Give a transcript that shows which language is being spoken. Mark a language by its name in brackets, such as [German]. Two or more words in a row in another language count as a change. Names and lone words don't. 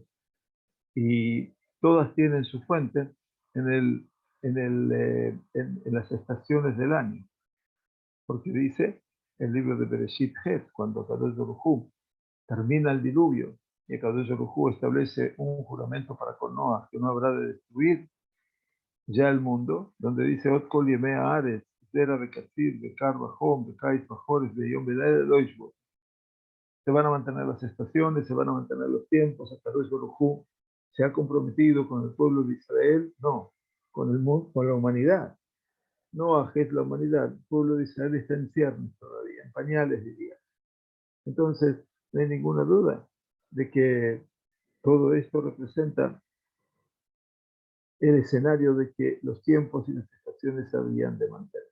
[Spanish] Y todas tienen su fuente en las estaciones del año. Porque dice el libro de Bereshit Het, cuando [Hebrew] קדוש ברוך הוא [Spanish] termina el diluvio y [Hebrew] קדוש ברוך הוא [Spanish] establece un juramento para con Noah que no habrá de destruir ya el mundo, donde dice [Hebrew] עוד כל ימי הארץ, זרע וקציר, וקור וחום, וקיץ וחורף, ויום ולילה לא ישבתו. [Spanish] Se van a mantener las estaciones, se van a mantener los tiempos. [Hebrew] הקדוש ברוך הוא [Spanish] se ha comprometido con el pueblo de Israel, no, con el mundo, con la humanidad. No es la humanidad, el pueblo de Israel está en ciernes todavía, en pañales diría. Entonces, no hay ninguna duda de que todo esto representa el escenario de que los tiempos y las estaciones se habían de mantener.